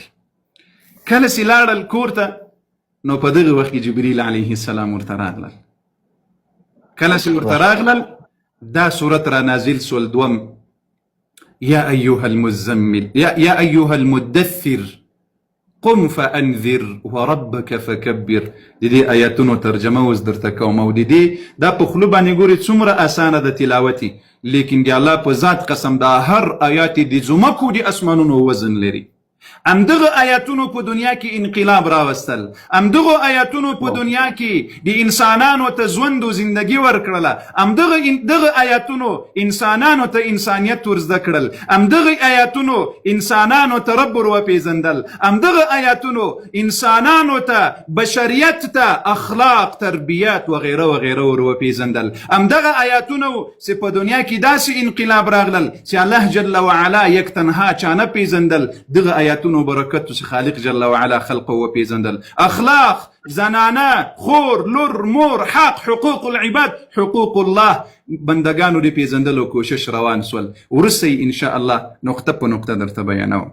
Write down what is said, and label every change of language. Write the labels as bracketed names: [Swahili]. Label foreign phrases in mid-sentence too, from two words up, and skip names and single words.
[Pashto] کله چې لاړل کور ته نو په دغه وخت کې جبریل [Arabic] علیه السلام [Pashto] ورته راغلل. کله چې ورته راغلل دا صورت را نازل سول دوم، [Arabic] یا ایها المزمل یا ایها المدثر قم فانذر وربك فكبر. [Pashto] د دې آیاتونو ترجمه اوس درته کوم او د دې دا په خوله باندې ګورې څومره اسانه د تلاوتي، لیکن د الله په ذات قسم دا هر آیات د ځمکو د اسمانونو وزن لري. امدغه آیاتونو په دنیا کې انقلاب راوستل، امدغه آیاتونو په دنیا کې د انسانانو ته ژوند او زندگی ورکړله، امدغه آیاتونو انسانانو ته انسانیت ورزده کړل، امدغه آیاتونو انسانانو ته رب وپیژندل، امدغه آیاتونو انسانانو ته بشریت ته اخلاق تربیات وغیره وغیره وپیژندل، امدغه آیاتونو چې په دنیا کې داسې انقلاب راغلل چې الله [Arabic] جل وعلا [Persian] یک تنها [Pashto] چانه پیژندل، دغه آیاتونو برکتو چې خالق [Arabic] جل وعلا [Pashto] خلقه وپیژندل، اخلاق زنانه خور لور مور حق [Arabic] حقوق العباد حقوق الله [Pashto] بندگانو دی پیژندلو کوشش روان سول. ورسې [Arabic] ان شاء الله [Pashto] نقطه په نقطه درته بیانوم.